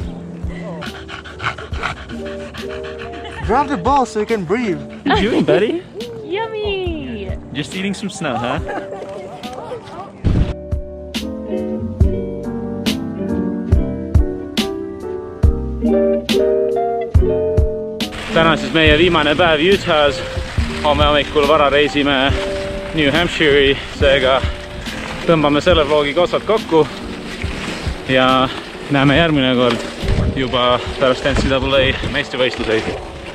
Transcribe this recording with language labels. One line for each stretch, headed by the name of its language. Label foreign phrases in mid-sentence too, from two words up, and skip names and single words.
English: Drop the ball so you can breathe. What are you doing, buddy? Yummy! Just eating some snow, huh?
Estonian: Täna siis meie viimane päev Utah's. Homme hommikul vara reisime New Hampshire'i, seega tõmbame selle vlogiga otsad kokku ja näeme järgmine kord juba pärast NCAA meistrivõistluseid.